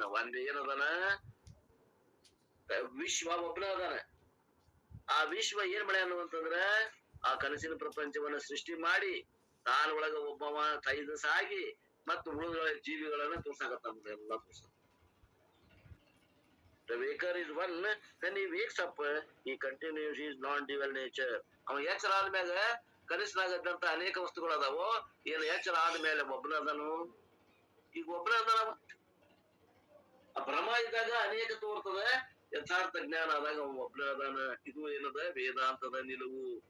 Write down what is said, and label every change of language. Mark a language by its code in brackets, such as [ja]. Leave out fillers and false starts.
[kn] ಒಂದ್ ಏನದಾನ, ವಿಶ್ವ ಒಬ್ಬನ ಅದಾನ. ಆ ವಿಶ್ವ ಏನ್ ಮಾಡ್ಯಾನ ಅನ್ನುವಂತಂದ್ರ ಆ ಕನಸಿನ ಪ್ರಪಂಚವನ್ನ ಸೃಷ್ಟಿ ಮಾಡಿ ತಾನೊಳಗ ಒಬ್ಬವ ಸಾಗಿ ಮತ್ತು ಉಳಿದ ಜೀವಿಗಳನ್ನ ತೋರ್ಸಾಕತ್ತಾನ. ಎಲ್ಲ ತೋರ್ಸ. [en] The waker is one, then he wakes up, he continues his non-dual nature. [kn] ಅವ ಎಚ್ಚರ ಆದ್ಮ್ಯಾಗ ಕನಸಿನಾಗದ್ದಂತ ಅನೇಕ ವಸ್ತುಗಳು ಅದಾವೋ, ಏನು ಎಚ್ಚರ ಆದ್ಮೇಲೆ ಒಬ್ಬನ ಅದನು, ಈಗ ಒಬ್ಬನ ಅದಾನ. ಆ ಭ್ರಮ ಇದ್ದಾಗ ಅನೇಕ ತೋರ್ತದ, ಯಥಾರ್ಥ ಜ್ಞಾನ ಆದಾಗ ಅವ ಒಬ್ಬನ ಅದಾನ. ಇದು ಏನದ, ವೇದಾಂತದ ನಿಲುವು.